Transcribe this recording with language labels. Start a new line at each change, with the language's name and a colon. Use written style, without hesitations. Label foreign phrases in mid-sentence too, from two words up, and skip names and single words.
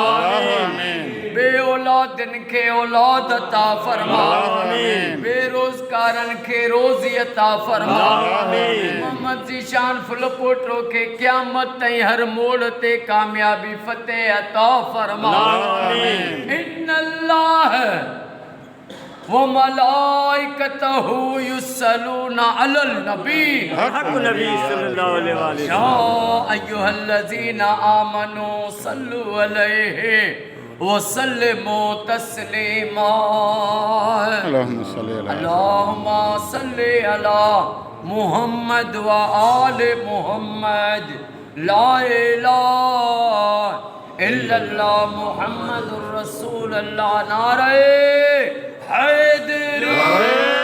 Sindhi: बे औलादनि खे औलाद अता फरमा। बेरोज़गारनि खे रोज़ी अता फरमा। मोहम्मद ज़ीशान फुल पोटो खे क़यामत ताईं हर मोड़ ते कामयाबी फ़तेह अता फरमा।
Arabic: إن الله وملائكته يصلون على النبي حق نبي صلى الله عليه وسلم يا أيها الذين آمنوا صلوا عليه وسلموا تسليما. اللهم صل على محمد وآل محمد لا إله إلا الله محمد رسول الله.
Urdu: نعرۂ حیدر